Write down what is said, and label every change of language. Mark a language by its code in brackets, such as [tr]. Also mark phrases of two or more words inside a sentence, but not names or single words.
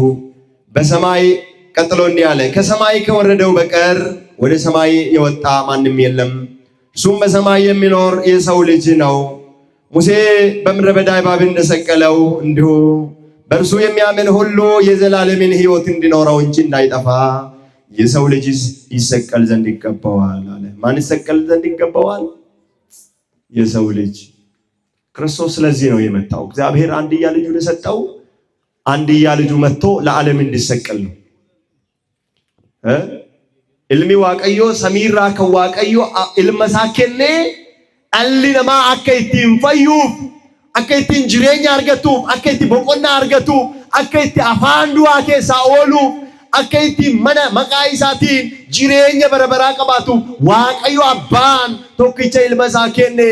[am] በሰማይ ቀጥሎ እንዲህ አለ፣ ከሰማይ ከወረደው በቀር ወደ ሰማይ የወጣ ማንም የለም፣ እሱም በሰማይ የሚኖር የሰው ልጅ ነው። ሙሴ በምድረ በዳ እባብን እንደሰቀለው እንዲሁ በእርሱ የሚያምን ሁሉ የዘላለምን ሕይወት እንዲኖረው እንጂ እንዳይጠፋ የሰው ልጅ ይሰቀል ዘንድ ይገባዋል አለ። ማን ይሰቀል ዘንድ ይገባዋል? የሰው ልጅ። ክርስቶስ ስለዚህ ነው የመጣው። እግዚአብሔር አንድያ ልጁን የሰጠው አንድያ ልጁ መጥቶ ለዓለም እንዲሰቀል ነው። [om] ilmi waaqayyo samiirraa kan waaqayyo ilma isaa kenne dhalli namaa akka ittiin fayyuuf, akka ittiin jireenya argatuuf, akka ittiin boqonnaa argatuuf, akka ittiin afaan du'aa keessaa ooluuf, akka ittiin mana maqaa isaatiin jireenya bara baraa qabaatuuf waaqayyo abbaan tokkicha ilma isaa kenne.